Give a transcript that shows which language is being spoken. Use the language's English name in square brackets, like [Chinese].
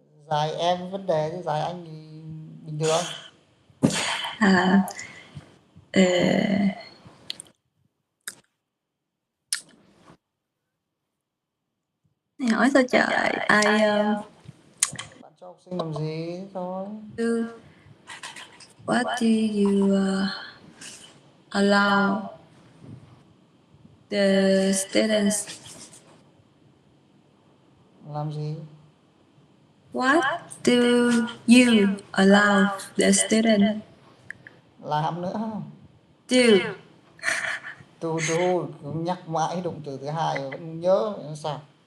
[Vietnamese] Dài em vấn đề chứ dài anh thì bình thường. À, ờ, này hỏi sao trời? Bạn cho học sinh làm gì thôi. [English] What do you allow the students? [Vietnamese] Làm gì? [English] What do you allow the student [Vietnamese] Làm nữa. [English] do? To do, [Vietnamese] nhắc mãi động từ thứ hai mà vẫn nhớ nó sao?